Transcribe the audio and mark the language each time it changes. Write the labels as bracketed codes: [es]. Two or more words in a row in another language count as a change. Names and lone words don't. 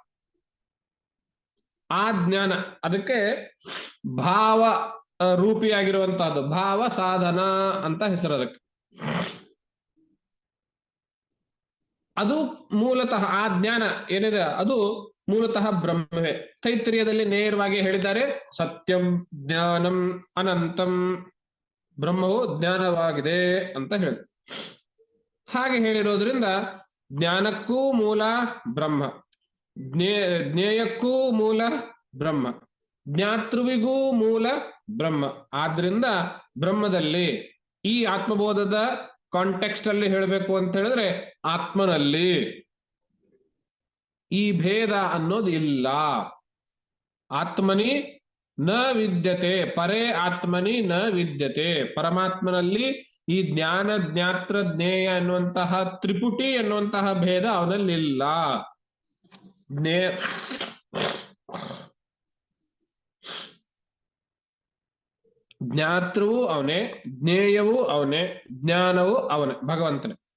[kn] ಆ ಜ್ಞಾನ, ಅದಕ್ಕೆ ಭಾವ ರೂಪಿಯಾಗಿರುವಂತಹದ್ದು, ಭಾವ ಸಾಧನ ಅಂತ ಹೆಸರು ಅದಕ್ಕೆ. ಅದು ಮೂಲತಃ ಆ ಜ್ಞಾನ ಏನಿದೆ ಅದು ಮೂಲತಃ ಬ್ರಹ್ಮವೇ. ತೈತ್ರಿಯದಲ್ಲಿ ನೇರವಾಗಿ ಹೇಳಿದ್ದಾರೆ, [sa] ಸತ್ಯಂ ಜ್ಞಾನಂ ಅನಂತಂ, [kn] ಬ್ರಹ್ಮವು ಜ್ಞಾನವಾಗಿದೆ ಅಂತ ಹೇಳಿ. ಹಾಗೆ ಹೇಳಿರೋದ್ರಿಂದ ಜ್ಞಾನಕ್ಕೂ ಮೂಲ ಬ್ರಹ್ಮ, ಜ್ಞೇಯಕ್ಕೂ ಮೂಲ ಬ್ರಹ್ಮ, ಜ್ಞಾತೃವಿಗೂ ಮೂಲ ಬ್ರಹ್ಮ. ಆದ್ರಿಂದ ಬ್ರಹ್ಮದಲ್ಲಿ, ಈ ಆತ್ಮಬೋಧದ ಕಾಂಟೆಕ್ಸ್ಟ್ ಅಲ್ಲಿ ಹೇಳಬೇಕು ಅಂತ ಹೇಳಿದ್ರೆ, ಆತ್ಮನಲ್ಲಿ ಈ ಭೇದ ಅನ್ನೋದು ಇಲ್ಲ. [sa] ಆತ್ಮನಿ ನ ವಿದ್ಯತೆ ಪರೇ ಆತ್ಮನಿ ನ ವಿದ್ಯತೆ. [kn] ಪರಮಾತ್ಮನಲ್ಲಿ ಈ ಜ್ಞಾನ, ಜ್ಞಾತ್ರ, ಜ್ಞೇಯ ಎನ್ನುವಂತಹ ತ್ರಿಪುಟಿ ಎನ್ನುವಂತಹ ಭೇದ ಅವನಲ್ಲಿಲ್ಲ. ಜ್ಞಾತೃವು ಅವನೇ, ಜ್ಞೇಯವೂ ಅವನೇ, ಜ್ಞಾನವೂ ಅವನೇ, ಭಗವಂತನೇ.